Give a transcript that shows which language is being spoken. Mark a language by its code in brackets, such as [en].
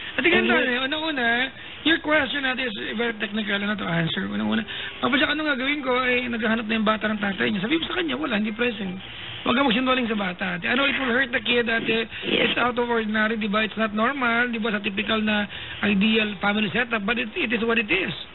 [tl] At ganito, una-una, your question natin is very technical na to answer. Una-una, kapag anong gagawin ko, naghahanap na yung bata ng tatay niya. Sabi mo sa kanya, wala, hindi present. Huwag ka magsinungaling sa bata. [en] Ate. It will hurt the kid, ate. It's out of ordinary, di ba? It's not normal, di ba? [tl] Sa typical na ideal family setup, [en] but it is what it is.